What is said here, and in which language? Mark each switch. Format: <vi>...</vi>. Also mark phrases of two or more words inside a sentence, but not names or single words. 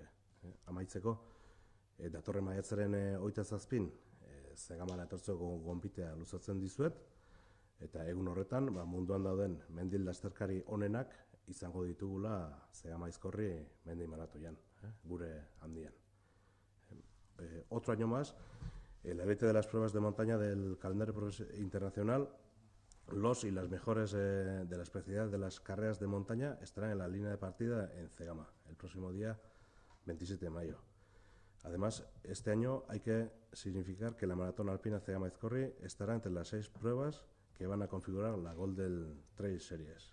<eu>Amaitzeko, datorren maiatzaren 27 Zegamara etortzeko gonbitea luzatzen dizuet, eta egun horretan munduan dauden mendil lasterkari onenak izango ditugula Zegama Aizkorri mendi maratoian, gure handian.</eu> <es>Otro año más, el elite de las pruebas de montaña del calendario internacional, los y las mejores de la especialidad de las carreras de montaña estarán en la línea de partida en Zegama, el próximo día 27 de mayo. Además, este año hay que significar que la maratón alpina Zegama Aizkorri estará entre las 6 pruebas que van a configurar la Golden Trail Series.</es>